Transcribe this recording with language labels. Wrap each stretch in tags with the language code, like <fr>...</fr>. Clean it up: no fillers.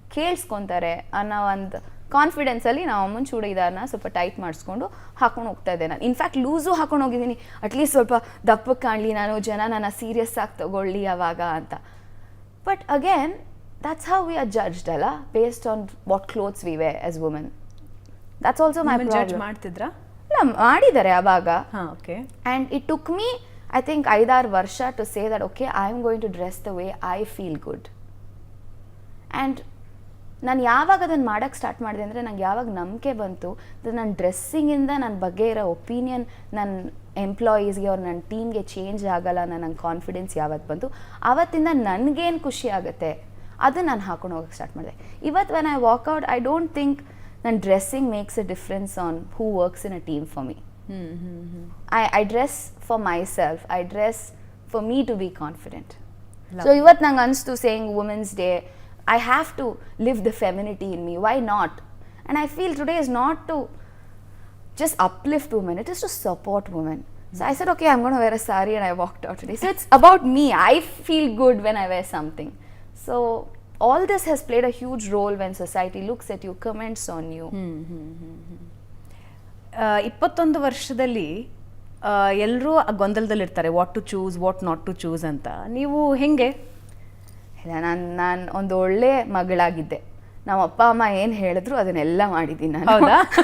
<kn>ಕೇಳಿಸ್ಕೊತಾರೆ ಅನ್ನೋ ಒಂದು ಕಾನ್ಫಿಡೆನ್ಸಲ್ಲಿ ನಾವು ಅಮ್ಮನ ಚೂಡಿದಾರನ ಸ್ವಲ್ಪ ಟೈಟ್ ಮಾಡಿಸ್ಕೊಂಡು ಹಾಕೊಂಡು ಹೋಗ್ತಾ ಇದ್ದೆ ನಾನು. ಇನ್ಫ್ಯಾಕ್ಟ್ ಲೂಸು ಹಾಕೊಂಡು ಹೋಗಿದ್ದೀನಿ, ಅಟ್ಲೀಸ್ಟ್ ಸ್ವಲ್ಪ ದಪ್ಪಕ್ಕೆ ಕಾಣಲಿ, ನಾನು ಜನ ನನ್ನ ಸೀರಿಯಸ್ ಆಗಿ ತಗೊಳ್ಳಿ ಅವಾಗ ಅಂತ.</kn> <en>But again that's how we are judged ಅಲ್ಲ, based on what clothes we wear as women. That's also my problem.</en> <kn>Judge ಮಾಡ್ತಿದ್ರಾ? ಇಲ್ಲ, ಮಾಡಿದ್ದಾರೆ ಅವಾಗ. Okay.</kn> <en>And it took me, I think 5-6 ವರ್ಷ to say that okay, I am going to dress the way I feel good.</en> <kn>And ನಾನು ಯಾವಾಗ ಅದನ್ನು ಮಾಡೋಕ್ಕೆ start ಮಾಡಿದೆ ಅಂದರೆ ನಂಗೆ ಯಾವಾಗ ನಂಬಿಕೆ ಬಂತು ನನ್ನ ಡ್ರೆಸ್ಸಿಂಗಿಂದ ನನ್ನ ಬಗ್ಗೆ ಇರೋ ಒಪಿನಿಯನ್ ನನ್ನ ಎಂಪ್ಲಾಯೀಸ್ಗೆ ಅವ್ರು ನನ್ನ ಟೀಮ್ಗೆ ಚೇಂಜ್ ಆಗಲ್ಲ, ನನಗೆ ಕಾನ್ಫಿಡೆನ್ಸ್ ಯಾವತ್ತು ಬಂತು ಆವತ್ತಿಂದ ನನಗೇನು ಖುಷಿ ಆಗುತ್ತೆ ಅದು ನಾನು ಹಾಕೊಂಡು ಹೋಗಕ್ಕೆ ಸ್ಟಾರ್ಟ್ ಮಾಡಿದೆ.</kn> <en>ಇವತ್ತು when I walk out I don't think</en> <kn>ನನ್ನ dressing</kn> <en>Makes a difference on who works in a team for me. I dress for myself. I dress for me to be confident. So</en> <kn>ಇವತ್ತು ನಂಗೆ ಅನಿಸ್ತು</kn> <en>saying Women's Day, I have to live the femininity in me. Why not? And I feel today is not to just uplift women. It is to support women. So I said, okay, I'm going to wear a sari, and I walked out today. So it's about me. I feel good when I wear something. So all this has played a huge role when society looks at you, comments on you.</en> <kn>21 ವರ್ಷದಲ್ಲಿ ಎಲ್ಲರೂ ಗೊಂದಲದಲ್ಲಿರ್ತಾರೆ,</kn> <en>what to choose, what not to choose</en> <kn>ಅಂತ. ನೀವು ಹೆಂಗೆ? ಇಲ್ಲ, ನಾನು ಒಂದು ಒಳ್ಳೆ ಮಗಳಾಗಿದ್ದೆ. ನಮ್ಮ ಅಪ್ಪ ಅಮ್ಮ ಏನು ಹೇಳಿದ್ರು ಅದನ್ನೆಲ್ಲ ಮಾಡಿದ್ದೀನಿ ನಾನು. ಹೌದಾ?</kn>